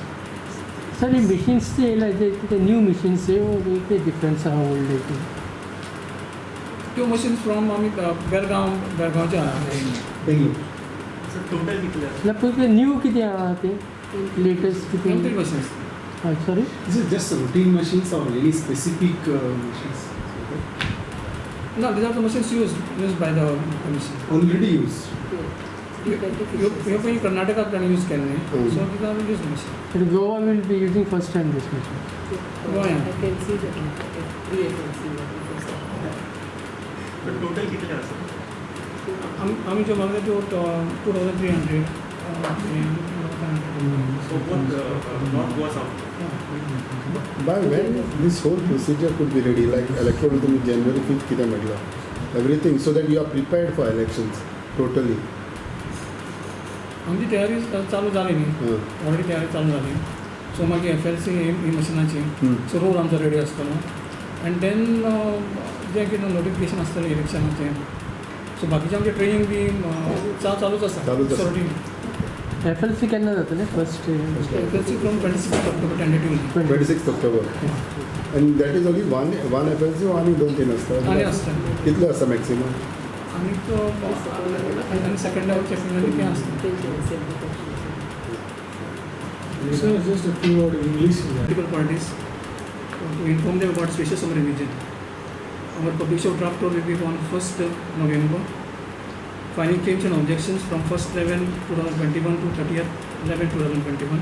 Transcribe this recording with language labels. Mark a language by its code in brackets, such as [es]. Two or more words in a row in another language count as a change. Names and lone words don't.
[kok] सर हे मिशीन्सचे ते न्यू मिशीन्सचे कितें डिफरन्स आहा ओल्ड हेतून? त्यो [en] machines from [kok] आमी बेळगांवचे हाडला. [en] total new [kok] कितें आहा ते लेटस्ट कंप्लीट कितें? मशीन्स. सॉरी [en] Is it just routine machines or any specific machines? No, these are the machines used by the commission. Already used. [kok] ह्यो पळय कर्नाटकांतल्यान यूज केल्ले. [en] सो these are used machines. But Goa will be using first time this machine. [kok] गोंयांत टोटल कितले आसा? आमी ज्यो मागल्या त्यो 2300. [en] So both not Goa South. By when this whole procedure could be ready, like electoral to January 5th [kok] कितें म्हटलां, [en] everything, so that you are prepared for elections totally. [kok] आमची तयारी चालू जाली न्ही. ऑलरेडी तयारी चालू जाली. सो मागीर FLC ही मशिनाची सो रोल आमचो रेडी आसतलो. [en] and then [kok] जें कितें नोटिफिकेशन आसतलें इलेक्शनाचें सो बाकीचें आमचें ट्रेनींग बी चालूच आसा. चालूच आसा. FLC केन्ना जातलें फर्स्ट? [en] FLC from 26 October tentatively. 26th October. And that is only one FLC or [kok] आनी 2-3 आसता? आनी आसता. कितले आसता मॅक्सिमम? आनी [en] second level checking [kok] आनी तें आसता. [en] Sir, just a few word English. Political parties to inform them about special summary revision. Our publication of draft will be on 1st November. Finding claims and objections from 1st 11/2021 to 30th 11/2021.